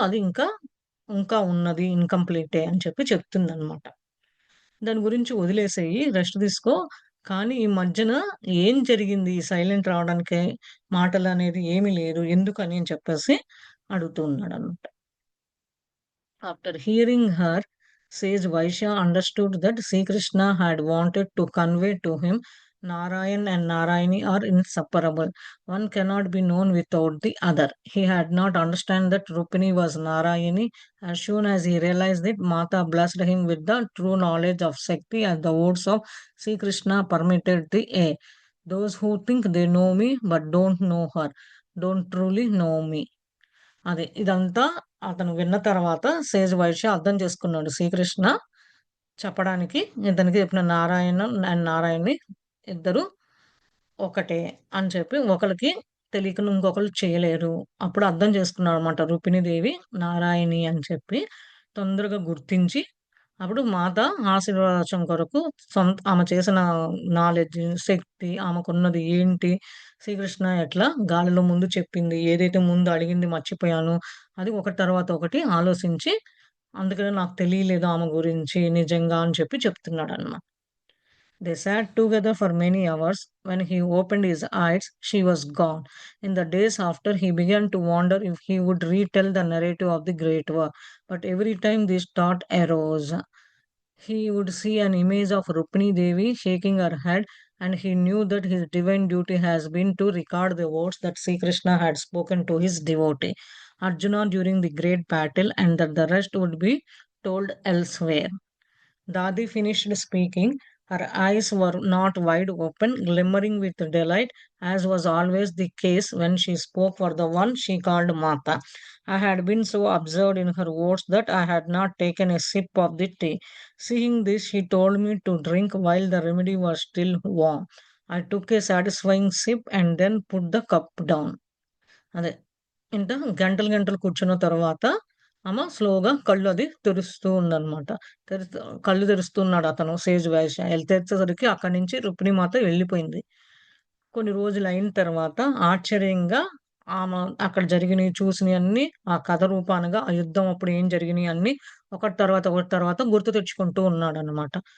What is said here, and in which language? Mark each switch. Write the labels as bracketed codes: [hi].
[te] అది ఇంకా ఉన్నది. ఇన్‌కంప్లీటే అని చెప్పి చెప్తుందనమాట. దాని గురించి వదిలేసేయి. రెస్ట్ తీసుకో. కానీ ఈ మధ్యన ఏం జరిగింది? సైలెంట్ రావడానికి మాటలనేది ఏమీ లేదు. ఎందుకని అని చెప్పేసి అడుగుతూ ఉన్నాడనమాట. [en] After hearing her, sage Vaishya understood that Sri Krishna had wanted to convey to him Narayan and Narayani are inseparable. One cannot be known without the other. He had not understand that Rupini was Narayani. As soon as he realized it, Mata blessed him with the true knowledge of Shakti and the words of Sri Krishna permitted the air. Those who think they know me but don't know her don't truly know me. [te] అది. ఇదంతా అతను విన్న తర్వాత Sage Vysya అర్థం చేసుకున్నాడు. శ్రీకృష్ణ చెప్పడానికి ఇతనికి చెప్పిన నారాయణ అండ్ నారాయణి ఇద్దరు ఒకటే అని చెప్పి ఒకళ్ళకి తెలియకుండా ఇంకొకళ్ళు చేయలేరు. అప్పుడు అర్థం చేసుకున్నాడనమాట. రుక్మిణీదేవి నారాయణి అని చెప్పి తొందరగా గుర్తించి అప్పుడు మాత ఆశీర్వచనం కొరకు ఆమె చేసిన నాలెడ్జ్, శక్తి ఆమెకున్నది ఏంటి? శ్రీకృష్ణ ఎట్లా గాలిలో ముందు చెప్పింది, ఏదైతే ముందు అడిగింది మర్చిపోయాను. అది ఒకటి తర్వాత ఒకటి ఆలోచించి, అందుకనే నాకు తెలియలేదు ఆమె గురించి నిజంగా అని చెప్పి చెప్తున్నాడన్నమాట. [en] They sat together for many hours. When he opened his eyes, she was gone. In the days after, he began to wonder if he would retell the narrative of the Great War. But every time this thought arose, he would see an image of Rukmini Devi shaking her head, and he knew that his divine duty has been to record the words that Sri Krishna had spoken to his devotee Arjuna during the great battle, and that the rest would be told elsewhere. Dadi finished speaking. Her eyes were not wide open, glimmering with delight, as was always the case when she spoke for the one she called Mata. I had been so absorbed in her words that I had not taken a sip of the tea. Seeing this, she told me to drink while the remedy was still warm. I took a satisfying sip and then put the cup down. [te] అదే. ఇంట గంటలు గంటలు కూర్చున్న తర్వాత ఆమె స్లోగా కళ్ళు అది తెరుస్తూ ఉందనమాట. తెరుస్తూ కళ్ళు తెరుస్తున్నాడు అతను సేజ్ వైశ్య. తెరిచేసరికి అక్కడి నుంచి రుక్మిణీమాత వెళ్ళిపోయింది. కొన్ని రోజులయిన తర్వాత ఆశ్చర్యంగా ఆమె అక్కడ జరిగినయి చూసినయన్నీ ఆ కథ రూపానగా ఆ యుద్ధం అప్పుడు ఏం జరిగినయి అన్నీ ఒకటి తర్వాత గుర్తు తెచ్చుకుంటూ ఉన్నాడనమాట.